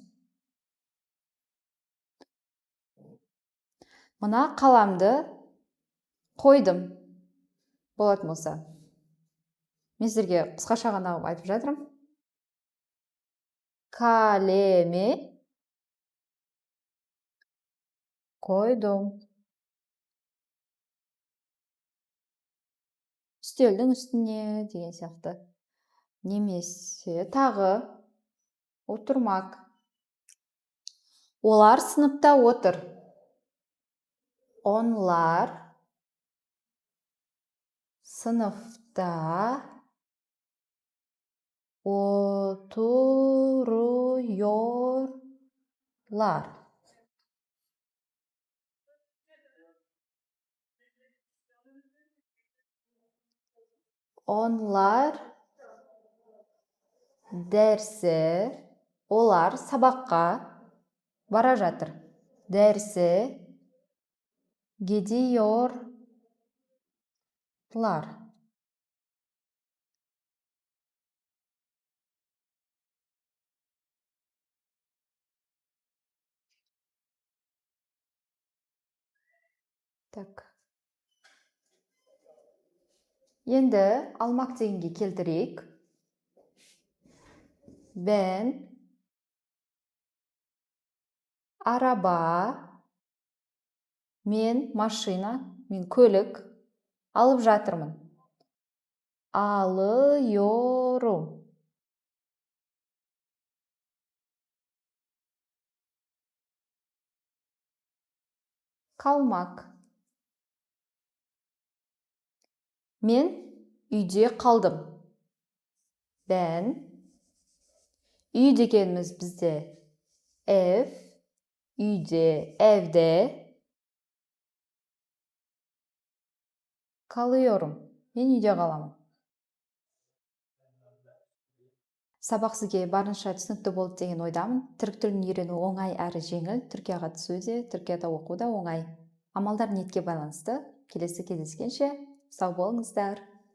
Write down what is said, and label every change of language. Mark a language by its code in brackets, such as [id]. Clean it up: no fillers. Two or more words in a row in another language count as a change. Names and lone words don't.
[kk] Мына қаламды қойдым. Болатын болса. Мен сіздерге қысқаша ғана айтып жатырмын. Kalemi қойдым. Үстелдің үстіне деген сияқты. Немесе тағы отырмак. Олар сыныпта отыр. [tr] Onlar sınıfta oturuyorlar. [kk] Onlar олар сабаққа бара жатыр. [tr] Derse gidiyorlar. [ru] Так. [kk] Енді алмақ дегенге келтірейік. [tr] Ben araba, [kk] мен машина, мен көлік алып жатырмын. [tr] Alıyorum. Kalmak. [kk] Мен үйде қалдым. Ben үй дегеніміз бізде ev, үйде, [tr] evde kalıyorum. [kk] Мен үйде қаламын. Сабақ сізге барынша түсінікті болды деген ойдамын. Түрік тілін үйрену оңай әрі жеңіл. Түркияға түсу де, Түркияда оқу да оңай. Амалдар ниетке байланысты. Келесі кездескенше сау болыңыздар.